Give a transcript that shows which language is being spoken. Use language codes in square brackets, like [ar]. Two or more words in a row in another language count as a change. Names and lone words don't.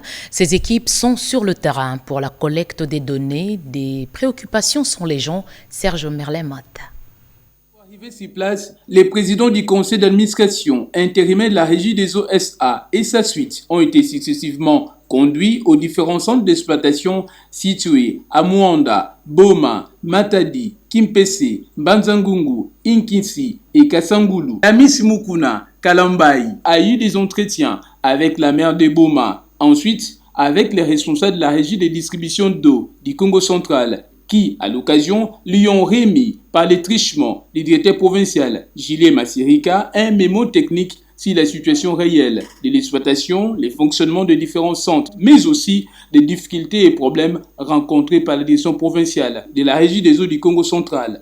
[fr] Ses équipes sont sur le terrain pour la collecte des données. Des préoccupations sont les gens. Serge Merlin-Mata. Arrivé sur place, les présidents du conseil d'administration intérimaire de la Régie des eaux SA et sa suite ont été successivement conduits aux différents centres d'exploitation situés à Muanda, Boma, Matadi, Kimpese, Banzangungu, Inkinsi et Kasangulu. La Miss Mukuna Kalambaï a eu des entretiens avec la maire de Boma, ensuite avec les responsables de la régie de distribution d'eau du Congo central, qui, à l'occasion, lui ont remis par les trichements du directeur provincial Gilles Massirika un mémo technique sur la situation réelle de l'exploitation, les fonctionnements de différents centres, mais aussi des difficultés et problèmes rencontrés par la direction provinciale de la Régie des eaux du Congo central.